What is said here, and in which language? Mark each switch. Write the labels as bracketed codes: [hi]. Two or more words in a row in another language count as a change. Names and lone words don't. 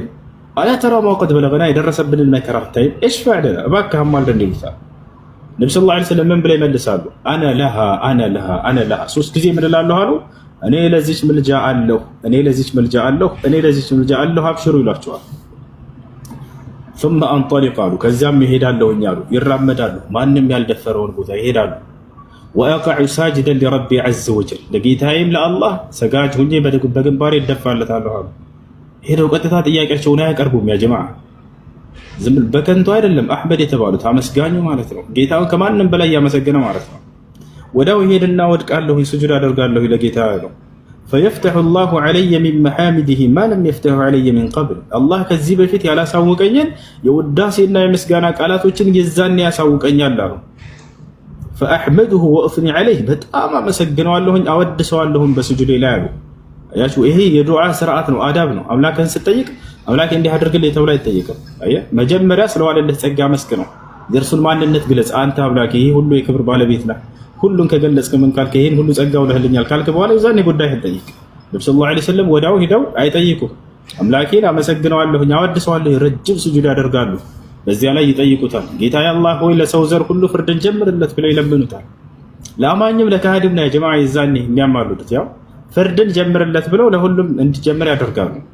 [ar] ألا ترى ما قد بلغنا [am] የደረሰብንን መከራ አታይም? [ar] اشفع لنا [am] እባክህ አማልደን ይሉታል። ነቢ ስ ላ ሰለም ምን ብለው ይመልሳሉ? [ar] أنا لها أنا لها أنا لها [am] 3 ጊዜ ምን እላለሁ አሉ? እኔ ለዚች ምልጃ አለሁ፣ እኔ ለዚች ምልጃ አለሁ፣ እኔ ለዚች ምልጃ አለሁ፣ አብሽሩ ይሏቸዋል። [ar] ثم انطلق [am] አሉ ከዚያም ይሄዳለሁኝ አሉ። ይራመዳሉ፣ ማንም ያልደፈረውን ቦታ ይሄዳሉ። [ar] وأقع ساجدا لربي عز وجل [am] ለጌታዬም ለአላህ ሰጋጅ ሁኜ በግንባሬ እደፋለታለሁ አሉ። ሄደው ቀጥታ ጥያቄያቸውን አያቀርቡም። [ar] يا جماعة [am] ዝም በከንቱ አይደለም። አህመድ የተባሉት አመስጋኙ ማለት ነው፣ ጌታውን ከማንም በላይ ያመሰገነ ማለት ነው። ወዳው ይሄድና ወድቃለሁ፣ ስጁድ አደርጋለሁ ለጌታ ነው። [ar] فيفتح الله علي من محامده ما لم يفتح علي من قبل الله [am] ከዚህ በፊት ያላሳወቀኝን የውዳሴና የምስጋና ቃላቶችን የዛኔ ያሳውቀኛል አሉ። [ar] فاحمده واثني عليه [am] በጣም አመሰግነዋለሁኝ አወድሰዋለሁኝ በስጁድ ላይ አሉ። አያችሁ ይሄ የዱዓ ስርዓት ነው፣ አዳብ ነው። አምላክን ስትጠይቅ አምላክ እንዲህ አድርግልኝ ተብሎ አይጠየቅም። አየህ መጀመሪያ ስለዋለልህ ጸጋ መስክነው የእርሱን ማንነት ግለጽ። አንተ አምላክ ይሄ ሁሉ የክብር ባለቤት ነህ፣ ሁሉን ከገለጽክ ምን ካልክ ይሄን ሁሉ ጸጋው ለህልኛል ካልክ በኋላ የዛኔ ጉዳይህን ጠይቅ። ነብዩ [ar] صلى الله عليه وسلم [am] ወዳው ሄደው አይጠይቁም። አምላኬን አመሰግነዋለሁኝ አወድሰዋለሁ ረጅም ስጁድ ያደርጋሉ። በዚያ ላይ ይጠይቁታል። ጌታዬ አላህ ሆይ ለሰው ዘር ሁሉ ፍርድን ጀምርለት ብለው ይለምኑታል። ለአማኝም ለካህድም ነው የጀማዓ የዛኔ የሚያማሉት ያው ፍርድን ጀምርለት ብለው ለሁሉም እንዲጀምር ያደርጋሉ።